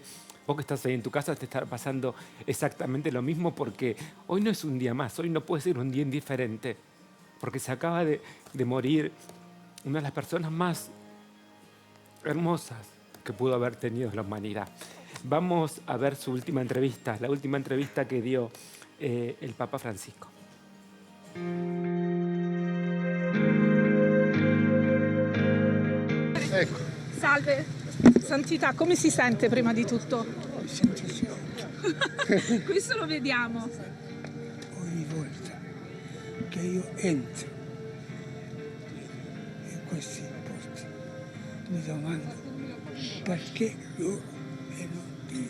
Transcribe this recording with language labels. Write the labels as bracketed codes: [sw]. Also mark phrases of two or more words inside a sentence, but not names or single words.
[es] Vos que estás ahí en tu casa te estará pasando exactamente lo mismo, porque hoy no es un día más, hoy no puede ser un día indiferente, porque se acaba de morir una de las personas más hermosas que pudo haber tenido la humanidad. Vamos a ver su última entrevista, la última entrevista que dio el Papa Francisco. [it] Ecco. Salve, Santità, come si sente prima di tutto? Mi sento sciocco. Questo lo vediamo. Ogni volta che io entro in questi posti mi domando perché loro e non Dio.